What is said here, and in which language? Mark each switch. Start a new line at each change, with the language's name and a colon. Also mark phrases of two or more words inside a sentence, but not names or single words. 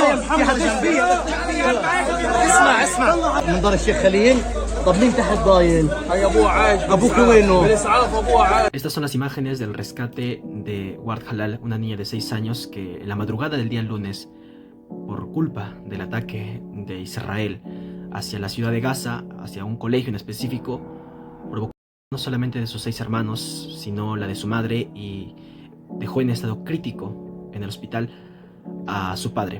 Arabic: اسمع اسمع منظر الشيخ خليل. طب مين تحت ضايل؟ ابوك وينه؟
Spanish: Estas son las imágenes del rescate de Ward Halal, una niña de 6 años que en la madrugada del día lunes, por culpa del ataque de Israel hacia la ciudad de Gaza, hacia un colegio en específico, provocó no solamente de sus 6 hermanos, sino la de su madre, y dejó en estado crítico en el hospital a su padre.